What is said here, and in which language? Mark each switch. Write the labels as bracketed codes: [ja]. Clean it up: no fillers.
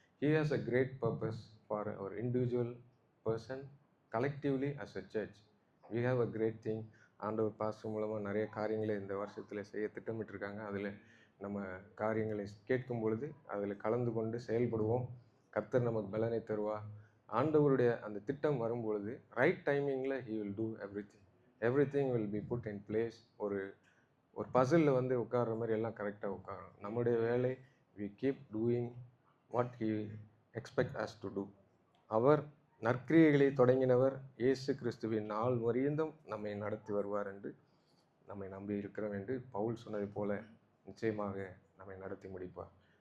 [en] He has a great purpose for our individual person, collectively as a church. We have a great thing. [ta] ஆண்டவர் pastor மூலமாக நிறைய காரியங்களை இந்த வருஷத்தில் செய்ய திட்டமிட்டிருக்காங்க. அதில் நம்ம காரியங்களை கேட்கும் பொழுது அதில் கலந்து கொண்டு செயல்படுவோம். கர்த்தர் நமக்கு பலனை தருவார். ஆண்டவருடைய அந்த திட்டம் வரும்பொழுது ரைட் டைமிங்கில் [en] he will do everything. Everything will be put in place. [ta] ஒரு பசிலில் வந்து உட்கார்ற மாதிரி எல்லாம் கரெக்டாக உட்காரும். நம்முடைய வேலை [en] we keep doing what he expect us to do. [ta] அவர் நற்கிரியைகளை தொடங்கினவர் இயேசு கிறிஸ்துவின் நாள் வரையும் நம்மை நடத்தி வருவார் என்று நம்மை நம்பி இருக்கிறோம் என்று பவுல் சொன்னது போல நிச்சயமாக நம்மை நடத்தி முடிப்பார்.